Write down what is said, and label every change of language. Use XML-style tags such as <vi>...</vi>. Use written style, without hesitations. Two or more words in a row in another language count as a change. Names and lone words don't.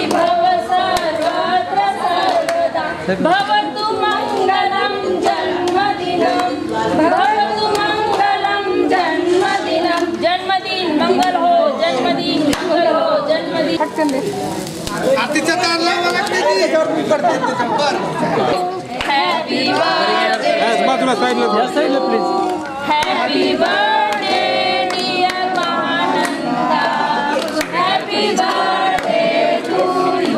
<sa>भव सर्वत्र सर्वदा भवतु मंगलम जन्मदिनं भवतु मंगलम जन्मदिनं</sa> <hi>जन्मदिन मंगल हो जन्मदिन मंगल हो जन्मदिन</hi> <mr>आरतीचा ताल लावा</mr> <en>Happy birthday</en> <mr>बाजूला साईडला प्लीज</mr> <en>Happy birthday dear Mahananda happy birthday to you</en>